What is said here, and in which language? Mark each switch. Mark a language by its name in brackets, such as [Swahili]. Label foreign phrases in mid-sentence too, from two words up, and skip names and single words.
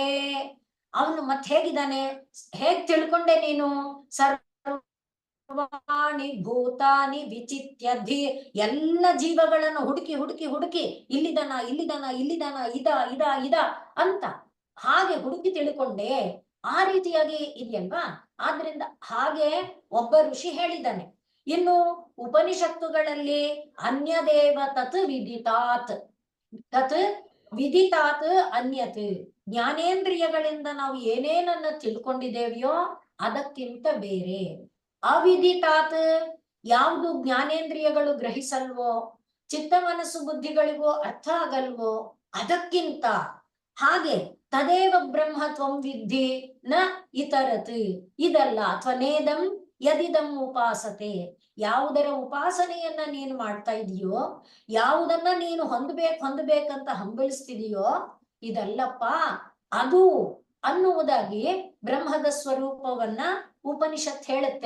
[Kannada] ಅವನು ಮತ್ತೆ ಹೇಗಿದ್ದಾನೆ, ಹೇಗ್ ತಿಳ್ಕೊಂಡೆ ನೀನು, [Sanskrit] ಸರ್ವಾಣಿ ಭೂತಾನಿ ವಿಚಿತ್ಯಧಿ, [Kannada] ಎಲ್ಲ ಜೀವಗಳನ್ನು ಹುಡುಕಿ ಹುಡುಕಿ ಹುಡುಕಿ ಇಲ್ಲಿದಾನ ಇದ ಅಂತ ಹಾಗೆ ಹುಡುಕಿ ತಿಳ್ಕೊಂಡೆ, ಆ ರೀತಿಯಾಗಿ ಇದೆಯಲ್ವಾ. ಆದ್ರಿಂದ ಹಾಗೆ ಒಬ್ಬ ಋಷಿ ಹೇಳಿದ್ದಾನೆ. ಇನ್ನು ಉಪನಿಷತ್ತುಗಳಲ್ಲಿ [Sanskrit] ಅನ್ಯದೇವ ತತ್ ವಿದಿತಾತ್, ತತ್ ವಿದಿತಾತ್ ಅನ್ಯತ್, [Kannada] ಜ್ಞಾನೇಂದ್ರಿಯಗಳಿಂದ ನಾವು ಏನೇನನ್ನ ತಿಳ್ಕೊಂಡಿದ್ದೇವೆಯೋ ಅದಕ್ಕಿಂತ ಬೇರೆ. ಅವಿದಿತಾತ್ ಯಾವುದು ಜ್ಞಾನೇಂದ್ರಿಯಗಳು ಗ್ರಹಿಸಲ್ವೋ, ಚಿತ್ತ ಮನಸ್ಸು ಬುದ್ಧಿಗಳಿಗೂ ಅರ್ಥ ಆಗಲ್ವೋ ಅದಕ್ಕಿಂತ. [Sanskrit] ಹಾಗೆ ತದೇವ ಬ್ರಹ್ಮ ತ್ವಂ ವಿದ್ಧಿ ನ ಇತರತ್, ಇದಲ್ಲ. [Kannada] ಅಥವಾ [Sanskrit] ನೇದಂ ಯದಿದಂ ಉಪಾಸತೆ, [Kannada] ಯಾವುದರ ಉಪಾಸನೆಯನ್ನ ನೀನು ಮಾಡ್ತಾ ಇದೀಯೋ, ಯಾವುದನ್ನ ನೀನು ಹೊಂದಬೇಕಂತ ಹಂಬಲಿಸ್ತಿದೀಯೋ, ಇದಲ್ಲಪ್ಪ ಅದು ಅನ್ನುವುದಾಗಿ ಬ್ರಹ್ಮದ ಸ್ವರೂಪವನ್ನ ಉಪನಿಷತ್ ಹೇಳುತ್ತೆ.